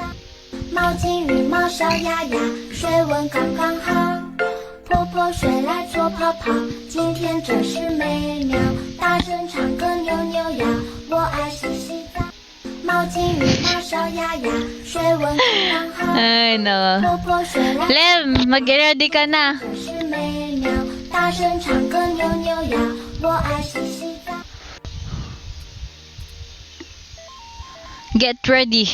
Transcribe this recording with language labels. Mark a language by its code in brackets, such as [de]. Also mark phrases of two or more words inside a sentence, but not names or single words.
[zh] 毛巾羽毛烧呀呀，水温刚刚好。泼泼水来做泡泡，今天真是美妙。大声唱歌扭扭腰，我爱洗洗澡。毛巾羽毛烧呀呀，水温刚刚好。 [en] Ay, no. [zh] 泼泼水来 [tl] Lem, mag-ready ka na. [zh] 真是美妙。大声唱歌扭扭腰，我爱洗洗澡。 [en] Get ready.